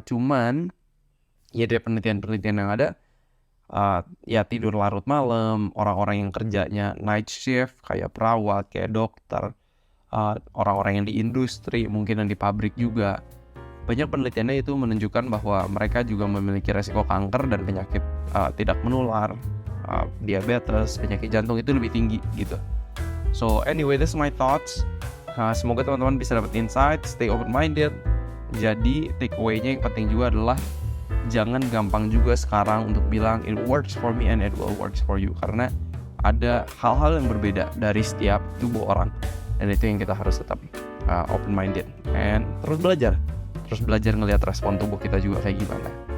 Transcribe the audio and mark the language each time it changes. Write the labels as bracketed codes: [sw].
[id] Cuman ya dari penelitian yang ada, ya tidur larut malam, orang-orang yang kerjanya night shift kayak perawat, kayak dokter, orang-orang yang di industri, mungkin yang di pabrik juga, banyak penelitiannya itu menunjukkan bahwa mereka juga memiliki resiko kanker dan penyakit tidak menular, diabetes, penyakit jantung itu lebih tinggi gitu. [en] So anyway, that's my thoughts. [id] Semoga teman-teman bisa dapat insight, [en] stay open-minded. [id] Jadi takeaway-nya yang penting juga adalah jangan gampang juga sekarang untuk bilang [en] it works for me and it will works for you, [id] karena ada hal-hal yang berbeda dari setiap tubuh orang, dan itu yang kita harus tetap open-minded and terus belajar ngelihat respon tubuh kita juga kayak gimana.